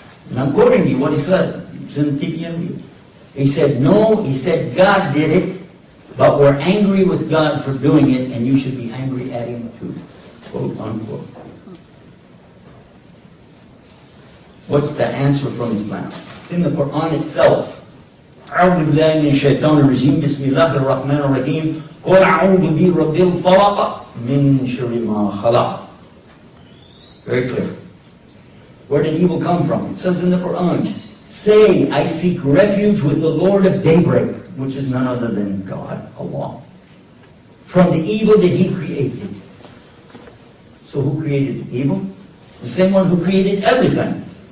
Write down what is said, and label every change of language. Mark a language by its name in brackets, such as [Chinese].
[English] And I'm quoting you what he said. It's in the TPMU. He said, no. He said, God did it. But we're angry with God for doing it, and you should be angry at Him too. Quote, unquote. What's the answer from Islam? It's in the Quran itself. [Arabic] أعوذ بالله من الشيطان الرجيم بسم الله الرحمن الرحيم قل أعوذ برب الفلق من شر ما خلق. [English] Very clear. Where did evil come from? It says in the Quran, say, I seek refuge with the Lord of daybreak, which is none other than God, Allah, from the evil that He created. So who created evil? The same one who created everything.